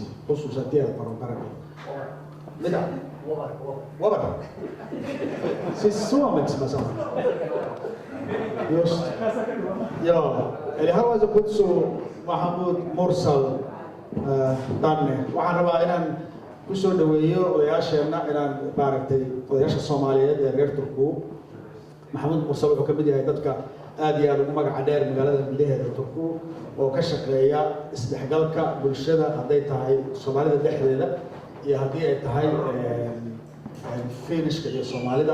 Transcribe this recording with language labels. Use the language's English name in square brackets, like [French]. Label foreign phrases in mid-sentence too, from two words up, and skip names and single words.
[Finnish] Hussu, sä tiedät varmaan paremmin. Mitä? Wabar. Siis suomeksi mä sanon. Just. Joo. Eli haluaisin kutsua Mahmoud Mursal tänne. [Somali] Waxaan rabaa inaan kusoo dhaweeyo odayaasheenna inaan maaragtay odayaasha Soomaaliyeed ee reer Turku. Mahmoud Mursal wuxuu ka mid yahay dadka aad iyo aad ugu magaca dheer magaalada gudaheeda Turku oo ka shaqeeya isdhexgalka bulshada hadday tahay Soomaalida dhexdeeda iyo haddii ay tahay Finishka iyo Soomaalida.